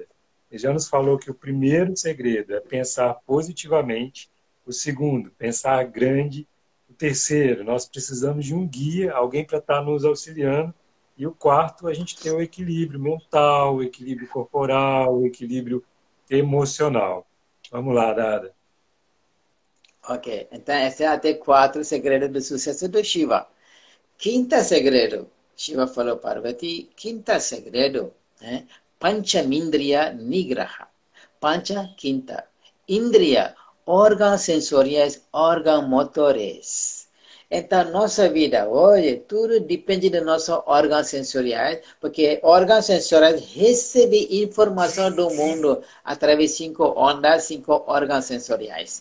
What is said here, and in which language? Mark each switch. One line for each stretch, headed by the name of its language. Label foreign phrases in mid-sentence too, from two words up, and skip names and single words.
Portuguese: Ele já nos falou que o primeiro segredo é pensar positivamente, o segundo, pensar grande, o terceiro, nós precisamos de um guia, alguém para estar nos auxiliando, e o quarto, a gente tem o equilíbrio mental, o equilíbrio corporal, o equilíbrio emocional. Vamos lá, Dada. Ok, então esse é até 4 segredos do sucesso do Shiva. Quinto segredo, Shiva falou para Parvati, quinto segredo,
Sanskrit: पञ्चमिन्द्रिय निग्रह.
Portuguese: Pancha, quinta. Indriya, órgãos sensoriais, órgãos motores. Então, nossa vida hoje, tudo depende dos nossos órgãos sensoriais, porque órgãos sensoriais recebem informação do mundo através de 5 ondas, 5 órgãos sensoriais.